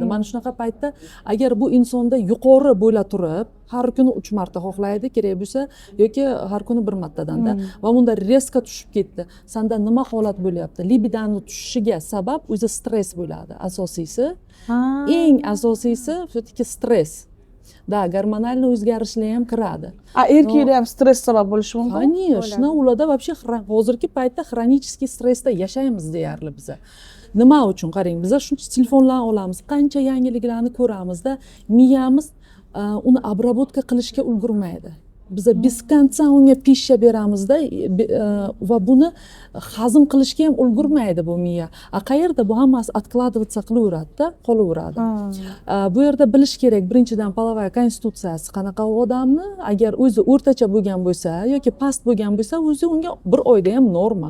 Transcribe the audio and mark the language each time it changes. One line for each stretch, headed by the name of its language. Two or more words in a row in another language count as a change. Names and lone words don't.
Uzbek: Mana shunaqa paytda agar bu insonda yuqori bo'la turib, har kuni 3 marta xohlaydi, kerak bo'lsa yoki har kuni 1 martadanda va unda reska tushib ketdi. Sanda nima holat bo'lyapti? Libidani tushishiga sabab o'zi stress bo'ladi. Asosiysi, eng asosiysi все-таки stress.
Russian: Да, гормональный
Uzbek: o'zgarishlar ham kiradi. Erkakda ham stress sabab bo'lishi mumkin. Конечно, ularda вообще hozirgi paytda xronический stressda yashaymiz deyarli biz. Nima uchun qarang, biz shuncha telefonlarni olamiz, qancha yangiliklarni ko'ramizda, miyamiz uni обработка qilishga ulgurmaydi. Biz
Russian: без конца
Uzbek: unga pishsha beramizda va buni hazm qilishga ham ulgurmaydi bu miya. Qayerda bu hammasi откладываться qilaveradi-da, qolaveradi. Bu yerda bilish kerak, birinchidan polovaya konstitutsiyasi qanaqa odamni, agar o'zi o'rtacha bo'lgan bo'lsa yoki past bo'lgan bo'lsa, o'zi unga bir oyda ham norma.